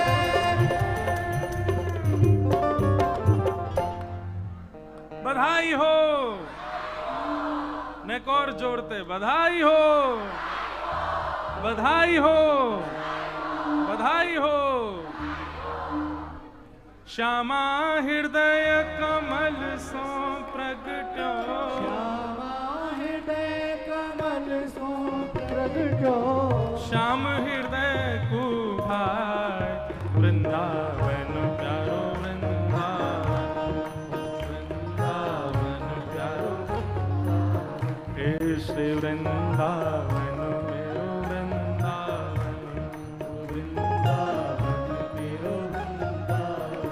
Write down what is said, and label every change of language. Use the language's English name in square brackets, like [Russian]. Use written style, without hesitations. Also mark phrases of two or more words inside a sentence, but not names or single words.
[Hindi] बधाई हो, नेक और जोड़ते बधाई हो, बधाई हो, बधाई हो। [Braj] श्यामा हृदय कमल सो प्रगट्यो, श्यामा हृदय कमल सो प्रगट्यो। श्याम हृदय कुभाय, वृंदावन प्यारो वृंदावन, वृंदावन प्यारो। हे श्री वृंदावन मेरो वृंदावन, वृंदावन मेरो वृंदावन।